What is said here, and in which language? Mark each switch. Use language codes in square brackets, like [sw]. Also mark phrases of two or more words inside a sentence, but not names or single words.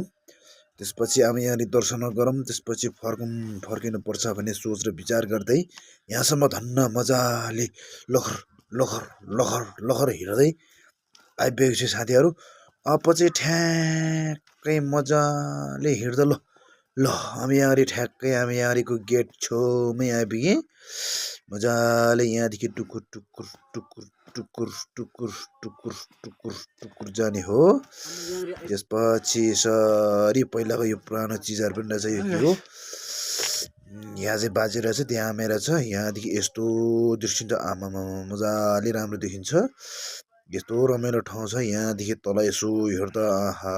[ne] त्यसपछि आमेयाङ्री दर्शन गरौँ, त्यसपछि फर्किनुपर्छ भन्ने सोच र विचार गर्दै यहाँसम्म धन्न मजाले लखर लखर लखर लखर हिँड्दै आइपुगेको छ साथीहरू। अब चाहिँ ठ्याक्कै मजाले हिँड्दा ल आमेयाङ्री ठ्याक्कै आमेयाङ्रीको गेट छेउमै आइपुगेँ। मजाले यहाँदेखि टुकुर टुकुर टुकुर टुकुर टुकुर टुकुर टुकुर टुकुर जाने हो। त्यसपछि यसरी पहिलाको यो पुरानो चिजहरू पनि रहेछ। यो के हो यहाँ चाहिँ बाजे रहेछ, त्यहाँ आमे रहेछ। यहाँदेखि यस्तो दृश्य आमामा मजाले राम्रो देखिन्छ। यस्तो रमाइलो ठाउँ छ। यहाँदेखि तल यसो हेर्दा आहा।